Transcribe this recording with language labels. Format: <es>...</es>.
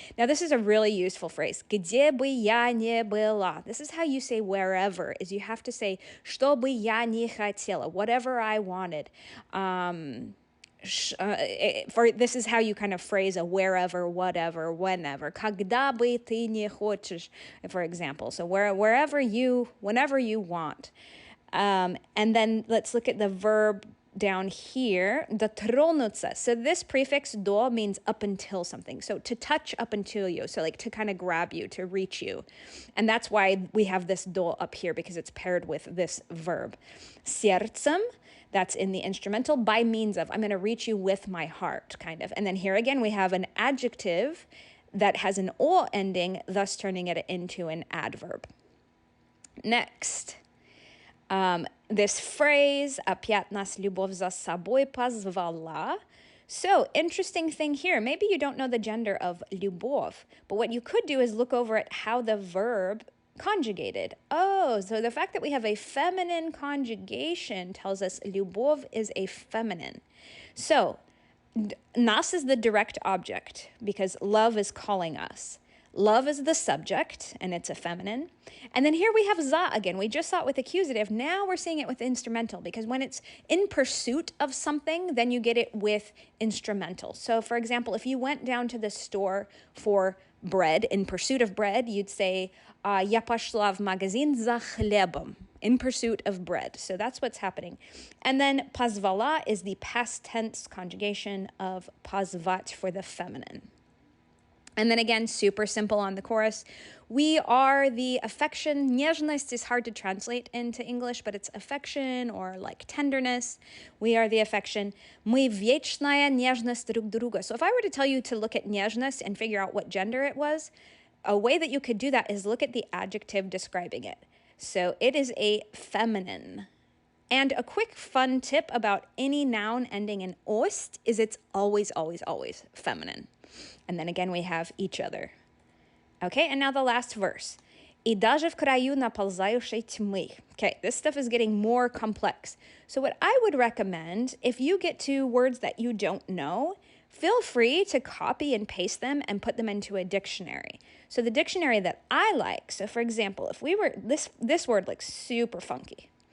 <en>Now this is a really useful phrase.</en> <ru>Где бы я ни была.</ru> <en>This is how you say wherever, is you have to say</en> <ru>что бы я ни хотела,</ru> <en>whatever I wanted. This is how you kind of phrase a wherever, whatever, whenever.</en> <ru>Когда бы ты не хочешь,</ru> <en>for example. So whenever you want. And then let's look at the verb down here, дотронуться. So this prefix do means up until something. So to touch up until you. So like to kind of grab you, to reach you. And that's why we have this do up here, because it's paired with this verb. Сердцем, that's in the instrumental, by means of. I'm going to reach you with my heart, kind of. And then here again, we have an adjective that has an o ending, thus turning it into an adverb. Next. This phrase,</en> <ru>опять нас любовь за собой позвала.</ru> <en>So, interesting thing here. Maybe you don't know the gender of любовь, but what you could do is look over at how the verb conjugated. Oh, so the fact that we have a feminine conjugation tells us любовь is a feminine. So, нас is the direct object because love is calling us. Love is the subject, and it's a feminine. And then here we have za again. We just saw it with accusative. Now we're seeing it with instrumental, because when it's in pursuit of something, then you get it with instrumental. So, for example, if you went down to the store for bread, in pursuit of bread, you'd say,</en> <ru>я пошла в магазин за хлебом,</ru> <en>in pursuit of bread. So that's what's happening. And then позвала is the past tense conjugation of позвать for the feminine. And then again, super simple on the chorus. We are the affection. Нежность is hard to translate into English, but it's affection or like tenderness. We are the affection.</en> <ru>Мы вечная нежность друг друга.</ru> <en>So if I were to tell you to look at нежность and figure out what gender it was, a way that you could do that is look at the adjective describing it. So it is a feminine. And a quick fun tip about any noun ending in ost is it's always, always, always feminine. And then again, we have each other. Okay, and now the last verse.</en> <ru>И даже в краю наползающей тьмы.</ru> <en>Okay, this stuff is getting more complex. So what I would recommend, if you get to words that you don't know, feel free to copy and paste them and put them into a dictionary. So the dictionary that I like, so for example, if we were, this word looks super funky.</en>